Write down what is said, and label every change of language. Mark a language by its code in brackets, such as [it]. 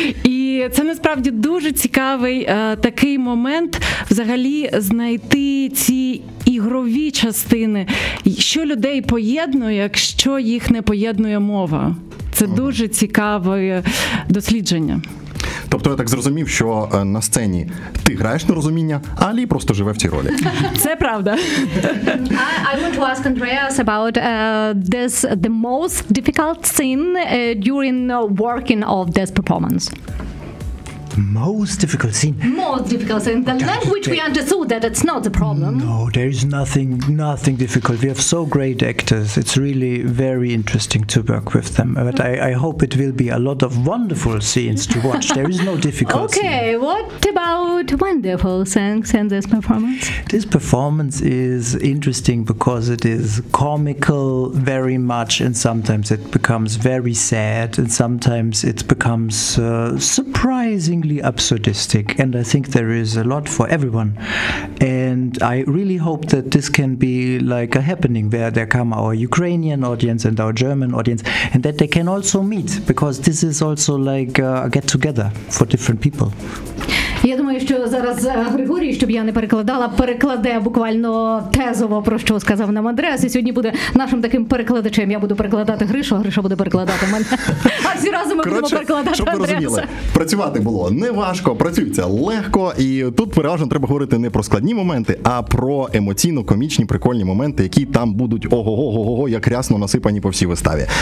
[uk] І це насправді дуже цікавий такий момент взагалі знайти ці ігрові частини. Що людей поєднує, якщо їх не поєднує мова? Це дуже цікаве дослідження. Тобто я так зрозумів, що на сцені ти граєш на розуміння, а Алі просто живе в цій ролі. Це правда. [en] I want to ask Andreas about this the most difficult scene during working of this performance. Most difficult scene. Most difficult scene. The language we understood that it's not the problem. No, there is nothing difficult. We have so great actors. It's really very interesting to work with them. But I hope it will be a lot of wonderful scenes to watch. There is no difficult scene. Okay, what about wonderful scenes in this performance? This performance is interesting because it is comical very much, and sometimes it becomes very sad, and sometimes it becomes surprising. Absurdistic, and I think there is a lot for everyone, and I really hope that this can be like a happening where there come our Ukrainian audience and our German audience, and that they can also meet, because this is also like a get together for different people. [uk] Я думаю, що зараз Григорій, щоб я не перекладала, перекладе буквально тезово, про що сказав нам Андреас, і сьогодні буде нашим таким перекладачем. Я буду перекладати Гришу, а Гриша буде перекладати мене. А всі разом ми будемо перекладати Андреаса. Щоб ви розуміли, працювати було неважко, працюється легко, і тут переважно треба говорити не про складні моменти, а про емоційно-комічні, прикольні моменти, які там будуть ого-го-го-го, як рясно насипані по всій виставі.